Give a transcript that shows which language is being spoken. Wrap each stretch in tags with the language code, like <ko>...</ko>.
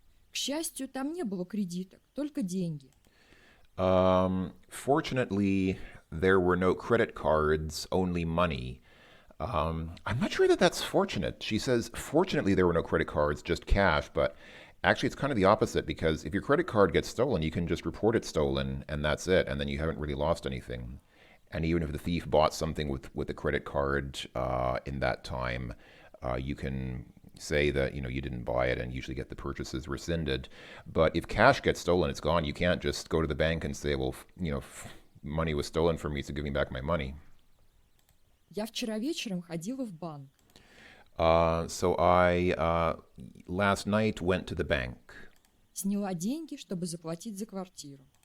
<ru>К счастью, там не было кредиток, только деньги.</ru> <en>Fortunately, there were no credit cards, only money. I'm not sure that that's fortunate. She says, fortunately, there were no credit cards, just cash, but actually, it's kind of the opposite because if your credit card gets stolen, you can just report it stolen and that's it, and then you haven't really lost anything. And even if the thief bought something with a credit card in that time, you can say that you didn't buy it and usually get the purchases rescinded. But if cash gets stolen, it's gone. You can't just go to the bank and say, well, money was stolen from me, so give me back my money.</en> <ru>Я вчера вечером ходила в банк.</ru> <en>So I last night went to the bank.</en> <ru>Сняла деньги, чтобы заплатить за квартиру.</ru>